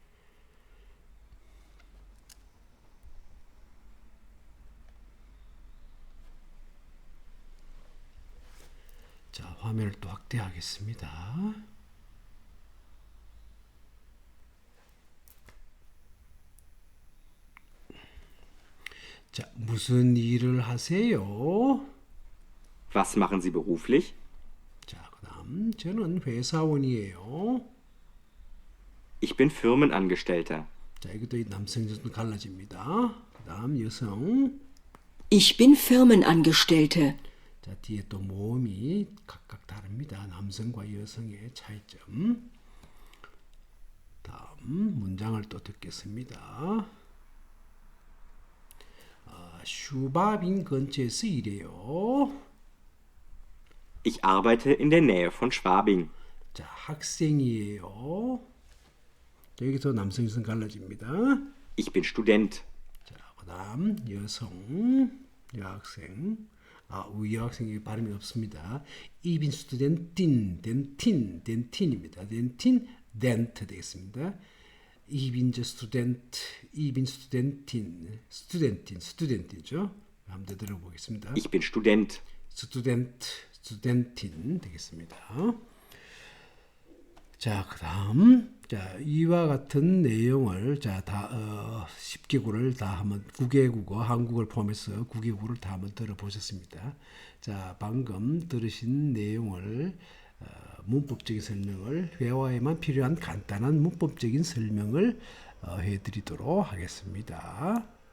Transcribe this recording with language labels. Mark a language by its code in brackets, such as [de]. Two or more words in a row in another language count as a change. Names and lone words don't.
[ko] 자, 화면을 또 확대하겠습니다. 자, 무슨 일을 하세요? [de] Was machen Sie beruflich? [ko] 자, 그 다음 저는 회사원이에요. [de] Ich bin Firmenangestellter. [ko] 자, 여기도 이 남성 여성 갈라집니다. 그 다음 여성. [de] Ich bin Firmenangestellte. [ko] 자, 뒤에 또 모음이 각각 다릅니다. 남성과 여성의 차이점. 다음 문장을 또 듣겠습니다. 슈바빈 근처에서 일해요. [de] Ich arbeite in der Nähe von Schwabing. [ko] 자, 학생이에요. 자, 여기서 남성 여성 갈라집니다. [de] Ich bin Student. [ko] 자, 그 다음 여성, 여학생. 우리 여학생이 발음이 없습니다. [de] Ich bin Studentin, [ko] dentin입니다. dentin, dent 되겠습니다. [de] Ich bin Student, ich bin Studentin이죠. [ko] 한번 더 들어보겠습니다. [de] Ich bin Student. [ko] studentin 되겠습니다. 자, 그 다음, 자, 이와 같은 내용을, 자, 10개국을 다 한번, 9개국어, 한국을 포함해서 9개국을 다 한번 들어보셨습니다. 자, 방금 들으신 내용을, 문법적인 설명을, 회화에만 필요한 간단한 문법적인 설명을 해드리도록 하겠습니다.